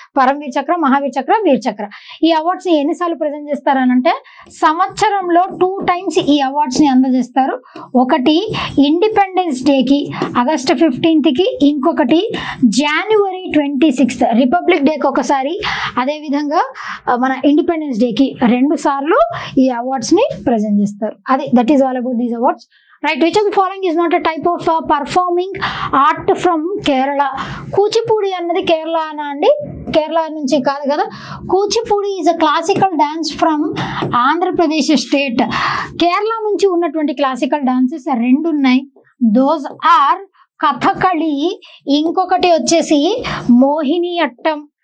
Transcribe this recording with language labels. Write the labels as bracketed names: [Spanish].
[Telugu] పరమవీర్ చక్ర, మహావీర్ చక్ర, వీర్ చక్ర. ఈ అవార్డ్స్ ని ఎన్నిసార్లు ప్రజెంట్ చేస్తారనంటే సంవత్సరంలో 2 times ఈ అవార్డ్స్ ని అందజేస్తారు. ఒకటి ఇండిపెండెన్స్ డేకి ఆగస్ట్ 15th కి, ఇంకొకటి జనవరి 26th రిపబ్లిక్ డేకి ఒకసారి, అదేవిధంగా మన ఇండిపెండెన్స్ డేకి 2 సార్లు ఈ అవార్డ్స్ ని ప్రజెంట్ చేస్తారు. [English] అది that is all about these awards. Right, which of the following is not a type of performing art from Kerala? [Telugu] Kuchipudi అన్నది కేరళ అనా అండి? కేరళ నుంచి కాదు కదా. [English] Kuchipudi is a classical dance from Andhra Pradesh state. [Telugu] Kerala నుంచి ఉన్నటువంటి క్లాసికల్ డాన్సెస్ 2 ఉన్నాయి. దోస్ ఆర్ కథకళి, ఇంకొకటి వచ్చేసి మోహిని అట్టం.